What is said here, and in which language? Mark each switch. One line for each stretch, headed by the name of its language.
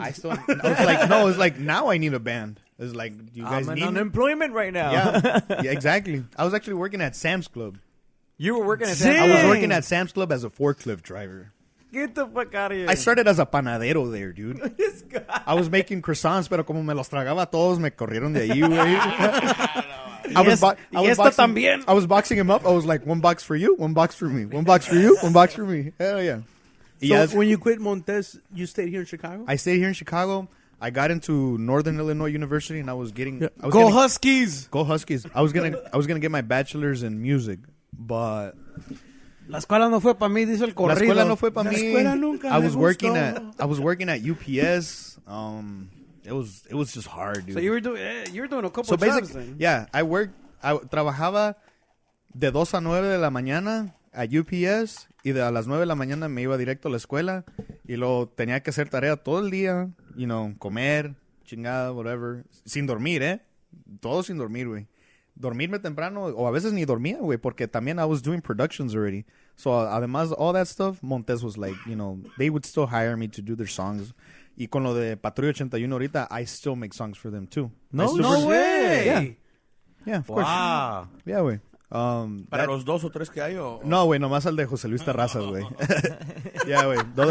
English: I was like, no, it's like, now I need a band. It's like, do you guys need unemployment right now. Yeah, exactly. I was actually working at Sam's Club. You were working at Sam's Club? I was working at Sam's Club as a forklift driver. Get the fuck out of here. I started as a panadero there, dude. This guy. I was making croissants,
Spanish: pero como me los tragaba todos, me corrieron de ahí, güey.
English: I was boxing him up. I was like, one box for you, one box for me. One box for you, one box for me. Hell yeah. So when you quit Montes, you stayed here in Chicago? I stayed here in Chicago. I got into Northern Illinois University, and I was getting... Go Huskies! Go Huskies. I was gonna get my bachelor's in music, but...
Spanish: La escuela no fue para mí, dice el corrido. La escuela no fue para mí. La escuela nunca
English: I was working at UPS. It was just hard, dude. So you were doing a couple of jobs then.
Spanish: Yeah, I trabajaba de 2 a 9 de la mañana a UPS y a las 9 de la mañana me iba directo a la escuela y luego tenía que hacer tarea todo el día,
English: you know,
Spanish: comer, chingada,
English: whatever,
Spanish: sin dormir, todo sin dormir, güey. Dormirme temprano, o a veces ni dormía, güey, porque también
English: I was doing productions already. So,
Spanish: además,
English: all that stuff, Montes was like, you know, they would still hire me to do their songs.
Spanish: Y con lo de Patrulla 81 ahorita,
English: I still make songs for them, too. No way! Yeah, of course. Wow. Yeah, güey.
Spanish: Para los 2 o 3 que hay, o... No, güey, nomás al de José Luis Terrazas, güey. Yeah, güey.
English: The other